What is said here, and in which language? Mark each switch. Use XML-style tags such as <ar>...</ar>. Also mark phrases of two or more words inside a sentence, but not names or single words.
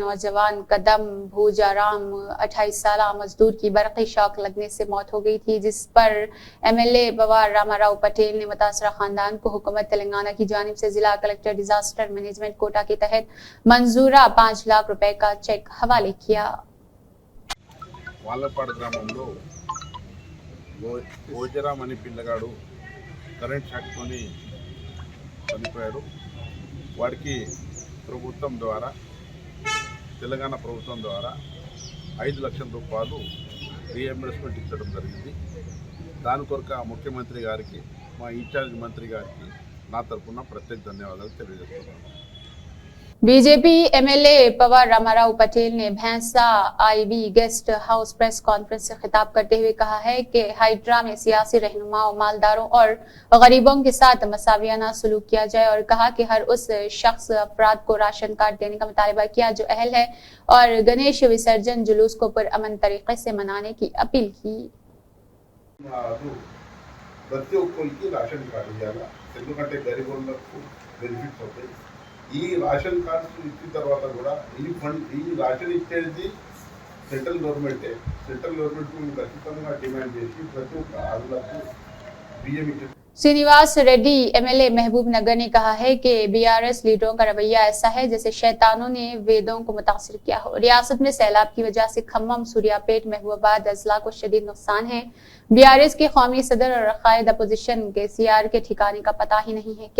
<ur>نوجوان کدم بھوجا رام 28 سال مزدور کی برقی شاک لگنے سے موت ہو گئی تھی، جس پر MLA پوار راما راؤ پٹیل نے متاثرہ خاندان کو حکومت تلنگانہ کی جانب سے ضلع کلکٹر</ur> <en>disaster management</en> <ur>کوٹا کے تحت منظورہ 5 لاکھ روپے کا چیک حوالے کیا.</ur> <te>వాళ్లపాడు గ్రామంలో భోజరామ్ అనే పిల్లగాడు</te> <en>current shock</en> <te>చనిపోయాడు. వాడికి ప్రభుత్వం ద్వారా, తెలంగాణ ప్రభుత్వం ద్వారా 5 లక్షల రూపాయలు రీఎంబర్స్మెంట్ ఇచ్చడం జరిగింది. దాని కొరకు ముఖ్యమంత్రి గారికి, మా ఇన్ఛార్జ్ మంత్రి గారికి నా తరఫున ప్రత్యేక ధన్యవాదాలు తెలియజేస్తున్నాను.</te> <ur>بی جے پی MLA پوار راما راؤ پٹیل نے بھینسہ IB</ur> <en>guest house press conference</en> <ur>سے خطاب کرتے ہوئے کہا ہے کہ ہائیڈرا میں سیاسی رہنماؤں، مالداروں اور غریبوں کے ساتھ مساویانہ سلوک کیا جائے اور کہا کہ ہر اس شخص افراد کو راشن کارڈ دینے کا مطالبہ کیا جو اہل ہے اور گنیش وسرجن جلوس کو پرامن طریقے سے منانے کی اپیل کی.</ur> <te>ప్రతి ఒక్కరికి రేషన్ కార్డు ఇవ్వాలి. ఎందుకంటే గరీబులకు బెనిఫిట్స్ అవుతాయి. ఈ రేషన్ కార్డ్స్ ఇచ్చిన తర్వాత కూడా ఈ రేషన్ ఇచ్చేది</te> <en>central government. central government</en> <te>ఖచ్చితంగా డిమాండ్ చేసి ప్రతి ఒక్క ఆదులకు బియ్యం ఇచ్చే.</te> <ur>سری نواس ریڈی ایم ایل اے محبوب نگر نے کہا ہے کہ بی آر ایس لیڈروں کا رویہ ایسا ہے جیسے شیطانوں نے ویدوں کو متاثر کیا ہو. ریاست میں سیلاب کی وجہ سے کھمم، سوریاپیٹ، محبوب آباد اضلاع کو شدید نقصان ہے. بی آر ایس کے قومی صدر اور قائد اپوزیشن کے سی آر کے ٹھکانے کا پتہ ہی نہیں ہے.</ur>